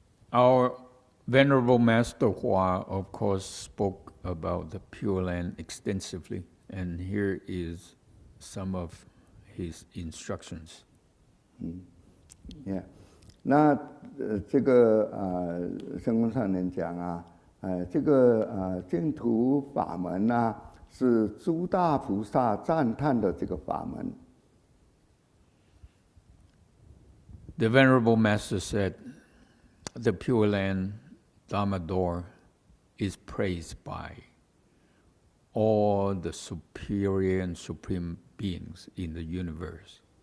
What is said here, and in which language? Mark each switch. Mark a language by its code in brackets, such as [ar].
[en] Our Venerable Master Hua, of course, spoke about the Pure Land extensively, and here is some of his instructions. Yeah. [zh] 那这个仙公上人讲这个净土法门是诸大菩萨赞叹的这个法门。 [en] The Venerable Master said, the Pure Land Dharma door is praised by all the superior and supreme beings in the universe.